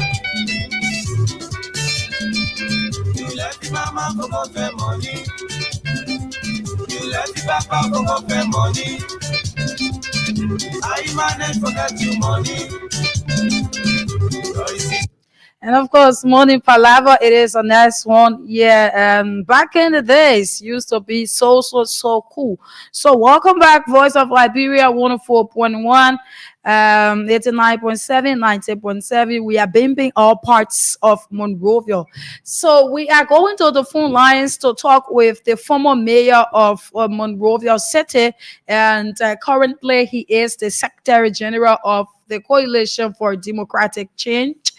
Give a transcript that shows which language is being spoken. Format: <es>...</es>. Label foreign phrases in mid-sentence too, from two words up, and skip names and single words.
<en>You left your mama for go for money. You left your papa for go for money. I manage to get you money. And of course, Morning Palava, it is a nice one. Yeah, back in the days, used to be so cool. So welcome back, Voice of Liberia, 104.1, 89.7, 90.7. We are bimping all parts of Monrovia. So we are going to the phone lines to talk with the former mayor of Monrovia City, and currently he is the Secretary General of the Coalition for Democratic Change.</en>